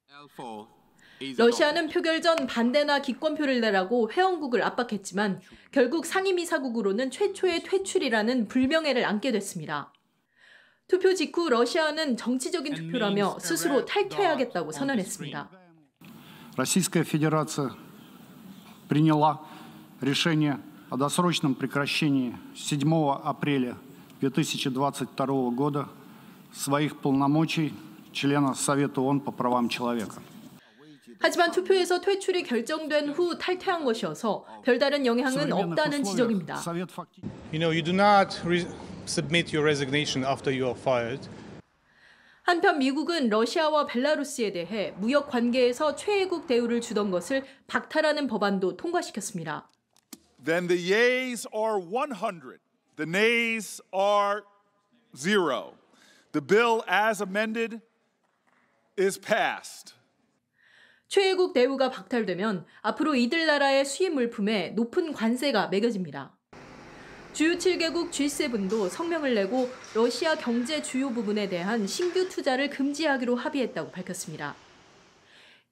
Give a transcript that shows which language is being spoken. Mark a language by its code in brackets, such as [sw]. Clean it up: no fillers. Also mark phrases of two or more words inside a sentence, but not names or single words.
[ko] 러시아는 표결 전 반대나 기권표를 내라고 회원국을 압박했지만 결국 상임이사국으로는 최초의 퇴출이라는 불명예를 안게 됐습니다. 투표 직후 러시아는 정치적인 투표라며 스스로 탈퇴하겠다고 선언했습니다. [ru] Российская Федерация приняла решение о досрочном прекращении 7 апреля 2022 года своих полномочий члена Совета ООН по правам человека. [ko] 하지만 투표에서 퇴출이 결정된 후 탈퇴한 것이어서 별다른 영향은 없다는 지적입니다. [en] You know, you do not submit your resignation after you are fired. [ko] 한편 미국은 러시아와 벨라루스에 대해 무역 관계에서 최애국 대우를 주던 것을 박탈하는 법안도 통과시켰습니다. [en] Then the yeas are 100. The nays are 0. The bill as amended is passed. [ko] 최애국 대우가 박탈되면 앞으로 이들 나라의 수입 물품에 높은 관세가 매겨집니다. 주요 7개국 G7도 성명을 내고 러시아 경제 주요 부분에 대한 신규 투자를 금지하기로 합의했다고 밝혔습니다.